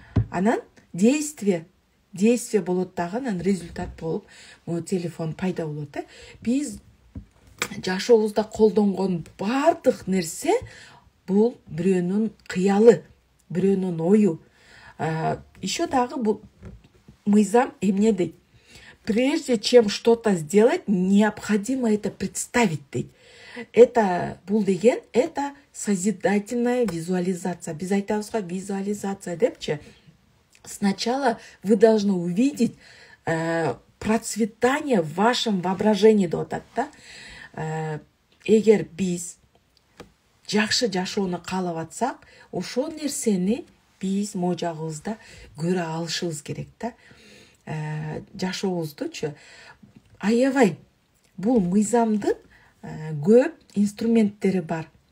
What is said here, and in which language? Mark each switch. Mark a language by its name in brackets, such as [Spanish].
[Kyrgyz] Анан действие болот дагы, анан результат болуп, мой телефон пайда болот. Биз жашообузда колдонгон бардык нерсе бул бирөөнүн кыялы, бирөөнүн ою. Еще дагы бул мыйзам эмне дейт? [Russian] Прежде чем что-то сделать, необходимо это представить дейт. Это бул деген, это созидательная визуализация. [Kyrgyz] Биз айтабызга визуализация депчи. [Russian] Сначала вы должны увидеть процветание в вашем воображении [Kyrgyz] деп атат да. Эгер биз жакшы жашоону каалап атсак, ошол нерсени биз могу жагыбызда көрө алышыбыз керек да. Жашообуздучу аябай бул мыйзамдын көп инструменттери бар.